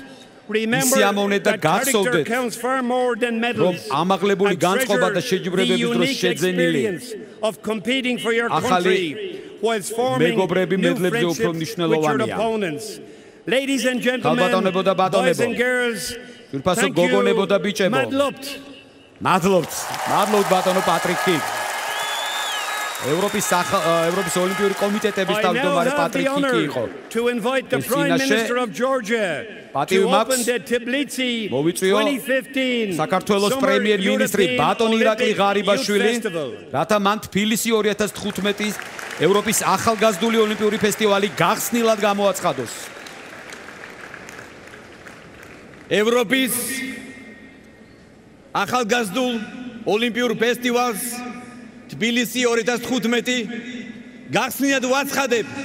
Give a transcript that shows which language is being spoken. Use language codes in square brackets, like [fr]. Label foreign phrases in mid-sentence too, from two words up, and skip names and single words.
[en] Remember that character counts far more than medals, and treasure the unique experience of competing for your country whilst forming new friendships with your opponents. Ladies and gentlemen, boys and girls, thank you. [ka] Madlobt ბატონო პატრიკი. ევროპის ოლიმპიური კომიტეტების თავმჯდომარე პატრიკი იყო. [en] To invite the Prime Minister of Georgia to open the Tbilisi 2015 [ka] საქართველოს პრემიერ-მინისტრი ბატონი ირაკლი ღარიბაშვილი, რათა მან თბილისი 2015-ის ევროპის ახალგაზრდული ოლიმპიური ფესტივალი გახსნილად გამოაცხადოს. ევროპის ახალგაზრდულ ოლიმპიურ ფესტივალს თბილისი 2015 გახსნილად ვაცხადებ.